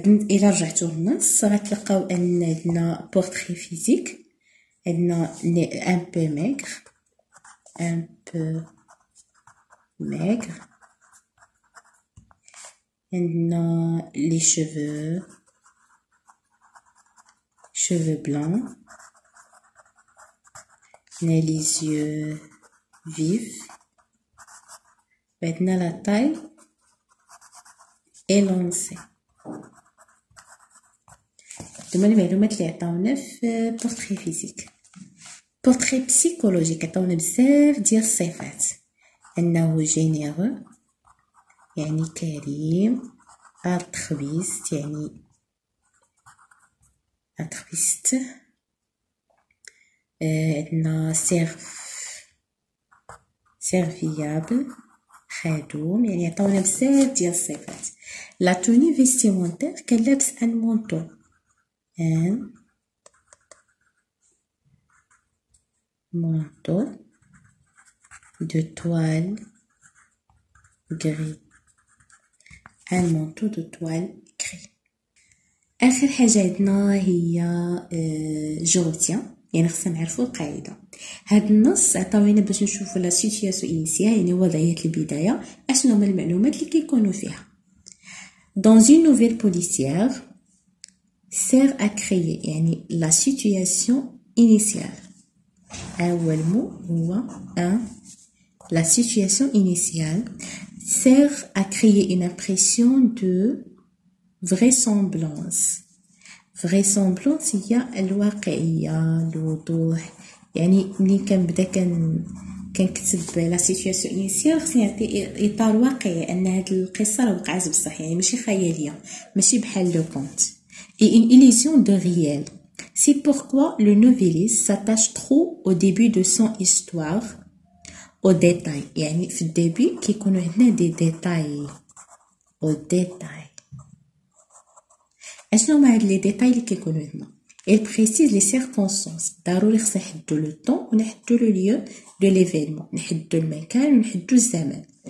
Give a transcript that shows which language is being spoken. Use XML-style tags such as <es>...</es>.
<ar>الى رجعتوا للنص غتلقاو ان عندنا بورتري فيزيك عندنا ان بو ميغر عندنا لي شوفو</ar> <fr>cheveux blancs,</fr> <ar>هنا</ar> <fr>les yeux vifs.</fr> <ar>بعدنا</ar> <fr>la taille élancée.</fr> <ar>هادوما المعلومات اللي عطاونا في بورتري فيزيك. بورتري بسيكولوجيك عطاونا بزاف ديال الصفات، انه جينيرو يعني كريم، التخبيست يعني التخبيست، عندنا سيرفيابل خدوم، يعني عطاونا بزاف ديال الصفات. لا توني فيستيمونتير كان لابس ان مونطو، ان</ar> <fr>manteau de toile gris. Un manteau de toile gris.</fr> <ar>آخر حاجة عندنا هي جوتيا، يعني خصنا نعرفو القاعدة. هاد النص عطاوينا باش نشوفو لا سيتياسيون إنيسيال، يعني وضعية البداية، أشنو هما المعلومات اللي كيكونوا فيها.</ar> <fr>Dans une nouvelle policière sert à créer</fr> <ar>يعني</ar> <fr>la situation initiale.</fr> <ar>أول</ar> <fr>mot</fr> <ar>هو</ar> <fr>la situation initiale sert à créer une impression de vraisemblance.</fr> <ar>vraisemblance هي الواقعية، الوضوح. يعني ملي كنبدا كنكتب لا سيتوياسيون انيسيال خصني نعطي اطار واقعي ان هاد القصه راه وقعت بصح، يعني ماشي خياليه، ماشي بحال لو كونت.</ar> <fr>et une illusion de réel. C'est pourquoi le novelliste s'attache trop au début de son histoire au détail.</fr> <ar>يعني في الديبي كيكونوا عندنا دي ديتاي</ar> <fr>au détail.</fr> <ar>اشنو هما هاد لي ديتاي اللي كيكونوا عندنا؟</ar> <fr>il précise les circonstances.</fr> <ar>ضروري خصنا نحددوا لو طون ونحددوا لو ليو دو ليفينمون، نحددوا المكان ونحددوا الزمان.</ar>